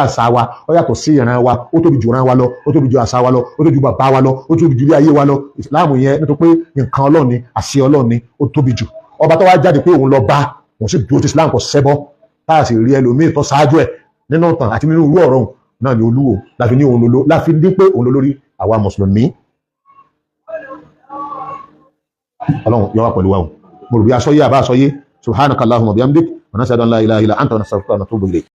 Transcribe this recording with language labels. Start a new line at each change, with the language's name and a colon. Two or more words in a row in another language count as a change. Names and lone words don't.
Yoruba: àṣà wa ó yàtọ̀ sí ìran wa ó tóbi jù ìran wa lọ ó tóbi jù àṣà wa lọ ó tóbi jù bàbá wa lọ ó tóbi jù ilé ayé wa lọ Islam yẹn nítorí pé nǹkan Ọlọ́run ni àṣẹ Ọlọ́run ni ó tóbi jù ọba tó wá jáde pé òun lọ bá òun sì dúró ti Islam kò ṣẹbọ táà sì rí ẹlòmíì tó ṣáájú ẹ nínú ìtàn àti nínú irú ọ̀rọ̀ náà ni Olúwo láfi ní òun lolo láfi ní pé òun lórí àwa mùsùlùmí Ọlọ́run yọ wá pẹ̀lú wa o mo rò bí aṣọ yé àbá aṣọ yé
Arabic: سبحانك اللهم بحمدك ونشهد أن لا إله إلا أنت نستغفرك ونتوب إليك.